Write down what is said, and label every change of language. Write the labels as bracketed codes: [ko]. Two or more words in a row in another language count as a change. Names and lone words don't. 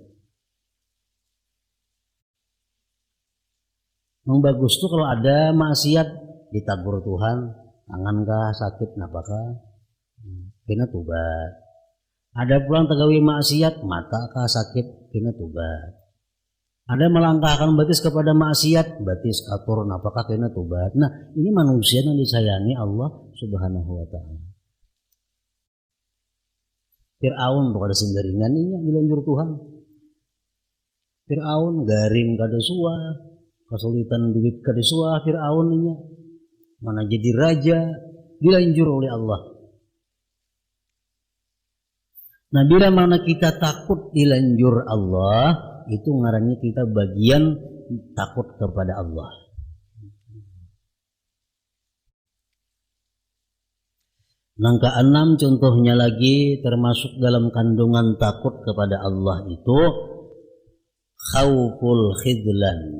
[bjn] Yang bagus tuh kalau ada maksiat ditagur Tuhan, tangankah sakit napakah, kena tobat. Ada pulang tegawi maksiat, mata kah sakit, kena tobat. Ada melangkahkan batis kepada maksiat, batis atur, apakah kena tobat. Nah, ini manusia yang disayangi Allah [ar] سبحانه وتعالى. [bjn] Fir'aun tuh ada singgaringan ini yang dilanjur Tuhan. Fir'aun garing kada suah, kesulitan duit kada suah Fir'aun ini. Mana jadi raja, dilanjur oleh Allah. Nah bila mana kita takut dilanjur Allah, itu ngarannya kita bagian takut kepada Allah. Yang keenam contohnya lagi termasuk dalam kandungan takut kepada Allah itu [ar] خوف الخذلان.